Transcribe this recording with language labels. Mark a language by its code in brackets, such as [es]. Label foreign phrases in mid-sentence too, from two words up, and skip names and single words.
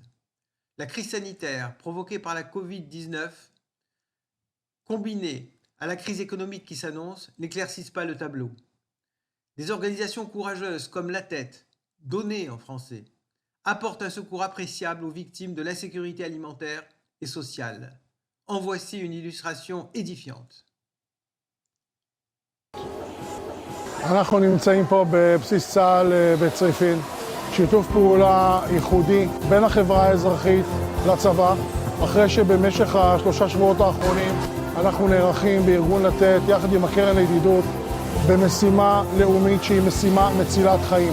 [fr] La crise sanitaire provoquée par la Covid-19, combinée à la crise économique qui s'annonce, n'éclaircissent pas le tableau. Des organisations courageuses comme La Tête, donnée en français, apportent un secours appréciable aux victimes de l'insécurité alimentaire et sociale. En voici une illustration édifiante. [he] אנחנו נמצאים פה בבסיס צה"ל בצריפין, שיתוף פעולה ייחודי בין החברה האזרחית לצבא, אחרי שבמשך השלושה שבועות האחרונים אנחנו נערכים בארגון לתת יחד עם הקרן לידידות במשימה לאומית שהיא משימה מצילת חיים.